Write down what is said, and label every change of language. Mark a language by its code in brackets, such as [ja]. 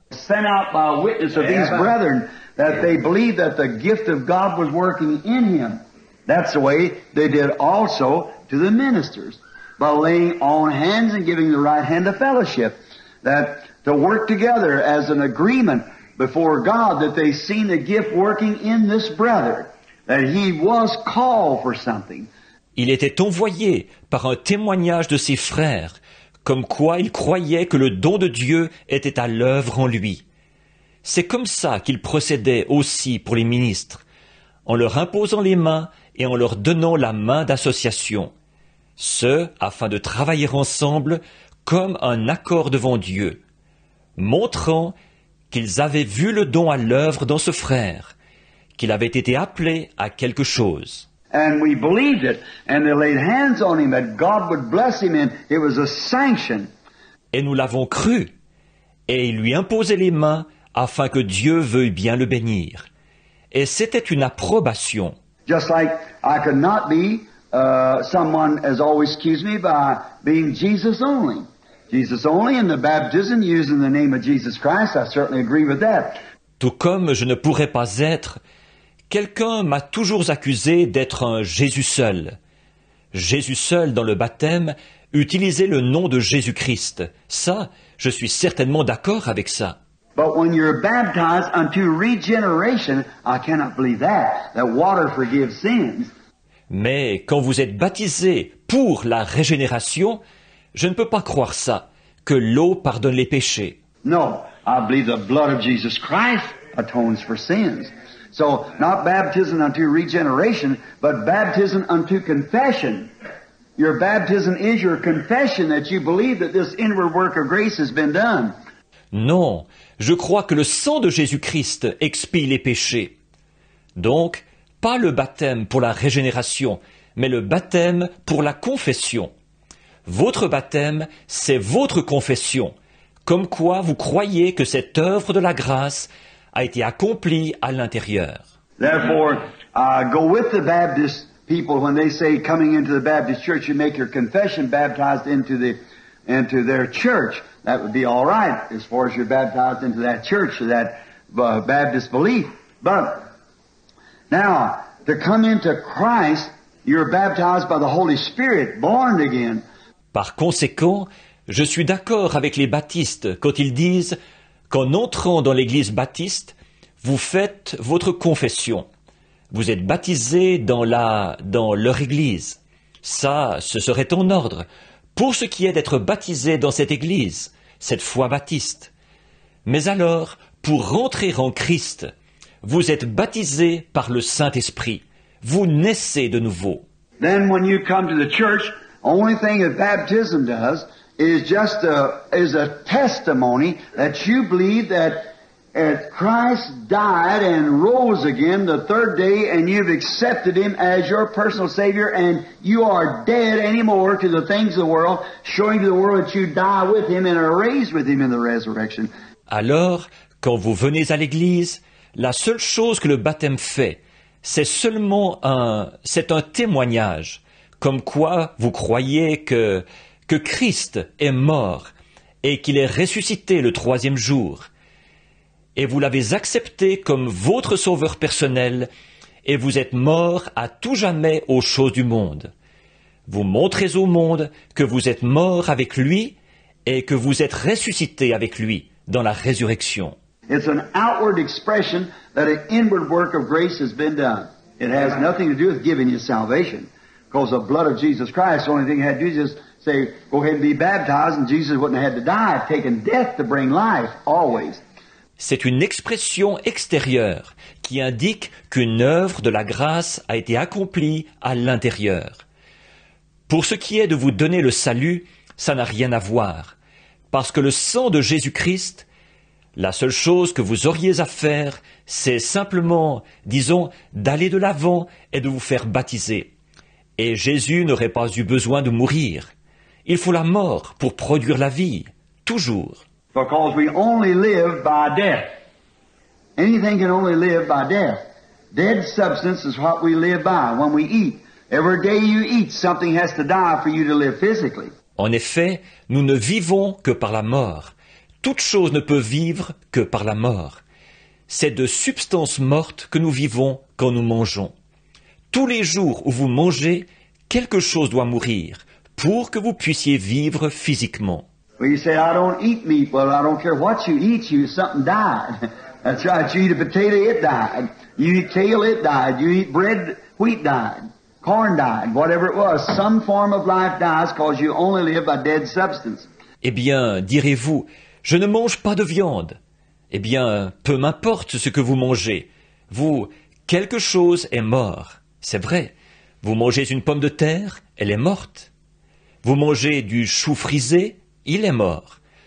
[en] Sent out by a witness of these brethren that they believed that the gift of God was working in him. That's the way they did also to the ministers, by laying on hands and giving the right hand of fellowship, that to work together as an agreement before God that they seen the gift working in this brother, that he was called for something. [fr] Il était envoyé par un témoignage de ses frères, comme quoi il croyait que le don de Dieu était à l'œuvre en lui. C'est comme ça qu'il procédait aussi pour les ministres, en leur imposant les mains et en leur donnant la main d'association, ce afin de travailler ensemble comme un accord devant Dieu, montrant qu'ils avaient vu le don à l'œuvre dans ce frère, qu'il avait été appelé à quelque chose. [en] And we believed it, and they laid hands on him that God would bless him, and it was a sanction. [fr] Et nous l'avons cru, et il lui imposait les mains afin que Dieu veuille bien le bénir. Et c'était une approbation. [en] Just like I could not be, someone has always accused me by being Jesus only. Jesus only in the baptism using the name of Jesus Christ, I certainly agree with that. [fr] Tout comme je ne pourrais pas être, quelqu'un m'a toujours accusé d'être un Jésus seul. Jésus seul dans le baptême, utiliser le nom de Jésus-Christ. Ça, je suis certainement d'accord avec ça. [en] But when you're baptized unto regeneration, I cannot believe that water forgives sins. [fr] Mais quand vous êtes baptisé pour la régénération, je ne peux pas croire ça, que l'eau pardonne les péchés. [en] No, I believe the blood of Jesus Christ atones for sins. So, not baptism unto regeneration, but baptism unto confession. Your baptism is your confession that you believe that this inward work of grace has been done. [fr] Non, je crois que le sang de Jésus-Christ expie les péchés. Donc, pas le baptême pour la régénération, mais le baptême pour la confession. Votre baptême, c'est votre confession, comme quoi vous croyez que cette œuvre de la grâce a été accomplie à l'intérieur. [en] Therefore, go with the Baptist people when they say coming into the Baptist church, you make your confession baptized into their church. That would be all right as far as you're baptized into that church, that Baptist belief. But now, to come into Christ, you're baptized by the Holy Spirit, born again. [fr] Par conséquent, je suis d'accord avec les baptistes quand ils disent qu'en entrant dans l'église baptiste, vous faites votre confession. Vous êtes baptisés dans leur église. Ça, ce serait en ordre. Pour ce qui est d'être baptisé dans cette église, cette foi baptiste. Mais alors, pour rentrer en Christ, vous êtes baptisés par le Saint-Esprit. Vous naissez de nouveau. [en] Then when you come to the church, only thing that baptism does is just a testimony that you believe that Christ died and rose again the third day, and you've accepted Him as your personal Savior, and you are dead anymore to the things of the world, showing to the world that you die with Him and are raised with Him in the resurrection. [fr] Alors, quand vous venez à l'église, la seule chose que le baptême fait, c'est un témoignage, comme quoi vous croyez que Christ est mort et qu'il est ressuscité le troisième jour. Et vous l'avez accepté comme votre sauveur personnel, et vous êtes mort à tout jamais aux choses du monde. Vous montrez au monde que vous êtes mort avec lui et que vous êtes ressuscité avec lui dans la résurrection. [en] It's an outward expression that an inward work of grace has been done. It has nothing to do with giving you salvation. Because the blood of Jesus Christ, the only thing it had to do is just say, go ahead and be baptized, and Jesus wouldn't have had to die, taken death to bring life, always. [fr] C'est une expression extérieure qui indique qu'une œuvre de la grâce a été accomplie à l'intérieur. Pour ce qui est de vous donner le salut, ça n'a rien à voir, parce que le sang de Jésus-Christ, la seule chose que vous auriez à faire, c'est simplement, disons, d'aller de l'avant et de vous faire baptiser. Et Jésus n'aurait pas eu besoin de mourir. Il faut la mort pour produire la vie, toujours. [en] Because we only live by death. Anything can only live by death. Dead substance is what we live by when we eat. Every day you eat, something has to die for you to live physically. [fr] En effet, nous ne vivons que par la mort. Toute chose ne peut vivre que par la mort. C'est de substances mortes que nous vivons quand nous mangeons. Tous les jours où vous mangez, quelque chose doit mourir pour que vous puissiez vivre physiquement. [en] Well, you say, I don't eat meat. Well, I don't care what you eat, something died. That's right. You eat a potato, it died. You eat kale, it died. You eat bread, wheat died. Corn died. Whatever it was, some form of life dies because you only live by dead substance. [fr] Eh bien, direz-vous, je ne mange pas de viande. Eh bien, peu m'importe ce que vous mangez. Vous, quelque chose est mort. C'est vrai. Vous mangez une pomme de terre, elle est morte. Vous mangez du chou frisé, il est mort.